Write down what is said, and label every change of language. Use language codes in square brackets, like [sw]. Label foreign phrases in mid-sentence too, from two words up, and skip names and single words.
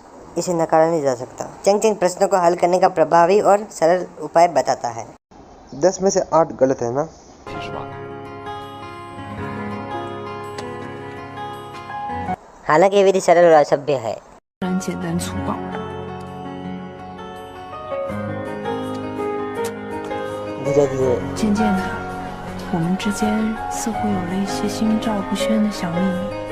[hi] इसे नकारा नहीं जा सकता। चेंग चेंग प्रश्नों को हल करने का प्रभावी और सरल उपाय बताता है। 10 में से 8 गलत है ना? [zh] 是吧？ [hi] हालांकि ये विधि सरल और असभ्य है। [zh] 然简单粗暴。 [hi] धीरे धीरे [zh] 渐渐的，我们之间似乎有了一些心照不宣的小秘密。